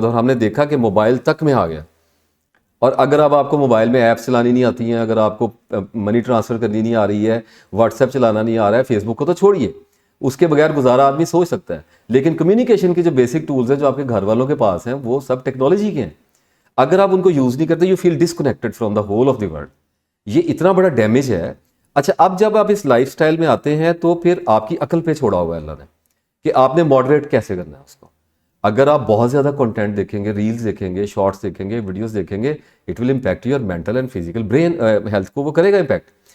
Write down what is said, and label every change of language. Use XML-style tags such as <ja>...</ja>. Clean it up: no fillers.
<ur>تو ہم نے دیکھا کہ موبائل تک میں آ گیا. اور اگر اب آپ کو موبائل میں ایپس چلانی نہیں آتی ہیں, اگر آپ کو منی ٹرانسفر کرنی نہیں آ رہی ہے, واٹس ایپ چلانا نہیں آ رہا ہے, فیس بک کو تو چھوڑیے, اس کے بغیر گزارا آدمی سوچ سکتا ہے. لیکن کمیونیکیشن کے جو بیسک ٹولز ہیں جو آپ کے گھر والوں کے پاس ہیں وہ سب ٹیکنالوجی کے ہیں. اگر آپ ان کو یوز نہیں کرتے,</ur> <en>You feel disconnected from the whole of the world.</en> <ur>یہ اتنا بڑا ڈیمیج ہے. اچھا, اب جب آپ اس لائف سٹائل میں آتے ہیں تو پھر آپ کی عقل پہ چھوڑا ہوا ہے اللہ نے کہ آپ نے ماڈریٹ کیسے کرنا ہے اس کو. اگر آپ بہت زیادہ کنٹینٹ دیکھیں گے, ریلز دیکھیں گے, شارٹس دیکھیں گے, ویڈیوز دیکھیں گے,</ur> <en>it will impact your mental and physical brain health</en> <ur>کو, وہ کرے گا امپیکٹ.</ur>